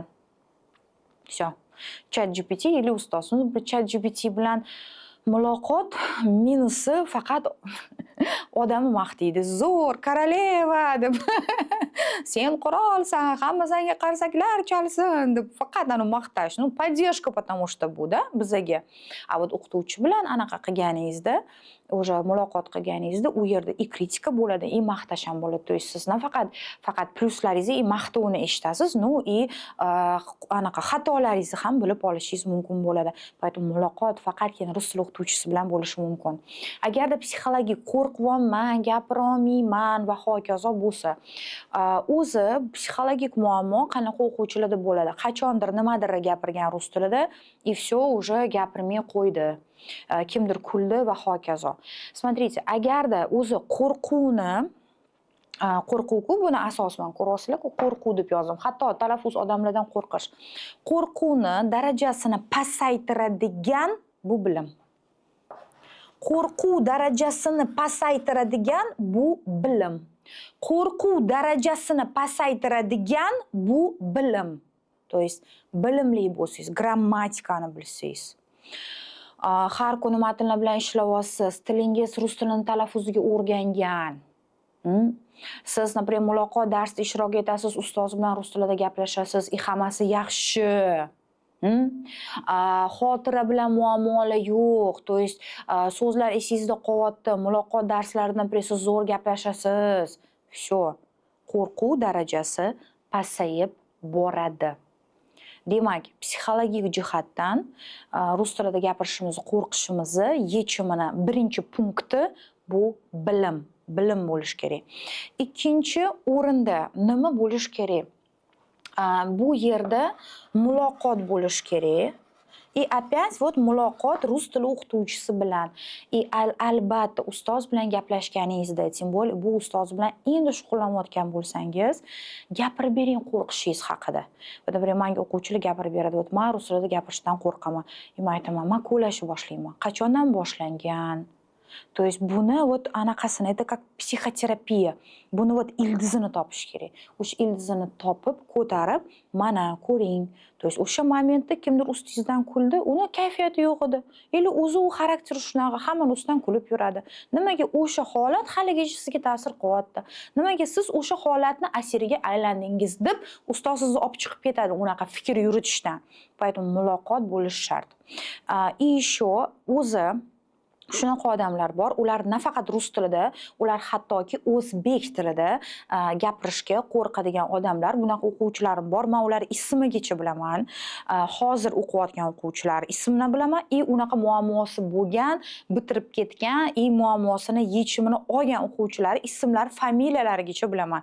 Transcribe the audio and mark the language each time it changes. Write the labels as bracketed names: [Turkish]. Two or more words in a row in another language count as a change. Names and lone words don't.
[Uzbek] Всё. ChatGPT ili ustoz. ChatGPT bilan muloqot minusi faqat odamni maqtaydi. Zo'r, koroleva deb. Sen qirolsan, hamma senga qarsaklar chalsin deb faqat uni maqtash. [Russian] Поддержка, потому что [Uzbek] bu da bizaga. [Russian] A вот [Uzbek] o'qituvchi bilan anaqa qilganingizda, o'sha muloqot qilganingizda u yerda i kritika bo'ladi, i maqtash ham bo'ladi. [Russian] То есть [Uzbek] siz faqat pluslaringizni, i maqtovni eshitasiz, i anaqa xatolaringizni ham bilib olishingiz mumkin bo'ladi. Поэтому muloqot faqatgina rus tili o'qituvchisi bilan bo'lishi mumkin. Agarda psixologik qo'rqyapman, gapira olmayman va hokazo bo'lsa, o'zi psixologik muammo qanaqa o'quvchilarda bo'ladi? Qachondir nimadir gapirgan rus tilida, [Russian] и всё уже [Uzbek] gapirmay qo'ydi. Kimdir kuldi va hokazo. Смотрите, agarda o'zi qo'rquvku buni asosan ko'rasizlar, qo'rquv deb yozdim. Hatto talaffuz odamlardan qo'rqish. Qo'rquvni darajasini pasaytiradigan bu bilim. Qo'rquv darajasini pasaytiradigan bu bilim. Qo'rquv darajasini pasaytiradigan bu bilim. [Russian] То есть [Uzbek] bilimli bo'lsangiz, grammatikani bilsangiz, har kuni matnlar bilan ishlayapsiz, tilingiz rus tilini talaffuziga o'rgangan. Siz, например, muloqot darsida ishtirok etasiz, ustoz bilan rus tilida gaplashasiz, hammasi yaxshi. Xotira bilan muammolar yo'q. [Russian] То есть [Uzbek] so'zlar esingizda qolyapti, muloqot darslarida siz zo'r gaplashasiz. Всё. Qo'rquv darajasi pasayib boradi. Demak, psixologik jihatdan rus tilida gapirishimizni, qo'rqishimizni yechimini birinchi punkti bu bilim bo'lish kerak. Ikkinchi o'rinda nima bo'lish kerak? Bu yerda muloqot bo'lish kerak. [Russian] И опять вот [Uzbek] muloqot rus tili o'qituvchisi bilan. Albatta ustoz bilan gaplashganingizda, [Russian] tем более [Uzbek] bu ustoz bilan endi shug'ullanayotgan bo'lsangiz, gapirib bering qo'rqishingiz haqida. Например, menga o'quvchilar gapirib beradi, "Vot men rus tilida gapirishdan qo'rqaman." Men aytaman, "Men ko'lashni boshlayman." Qachondan boshlangan? [Russian] То есть [Uzbek] buni вот anaqasini, [Russian] это как [Uzbek] psixoterapiya. Buni вот ildizini topish kerak. O'sha ildizini topib, ko'tarib, mana ko'ring. То есть o'sha momentda kimdir ustingizdan kuldi, uni kayfiyati yo'q edi. Или o'zi u xarakteri shunaqa, hamma ustidan kulib yuradi. Nimaga o'sha holat haligacha sizga ta'sir qilyapti? Nimaga siz o'sha holatni asiriga aylandingiz deb ustoz sizni olib chiqib ketadi unaqa fikr yuritishdan. Поэтому muloqot bo'lishi shart. [Russian] И еще [Uzbek] o'zi shunaqa odamlar bor, ular nafaqat rus tilida, ular hattoki o'zbek tilida gapirishga qo'rqadigan odamlar, bunaqa o'quvchilarim bor. Men ular ismigacha bilaman. Hozir o'qiyotgan o'quvchilar ismini bilaman, unaqa muammosi bo'lgan, bitirib ketgan, muammosini yechimini olgan o'quvchilar ismlari, familiyalarigacha bilaman.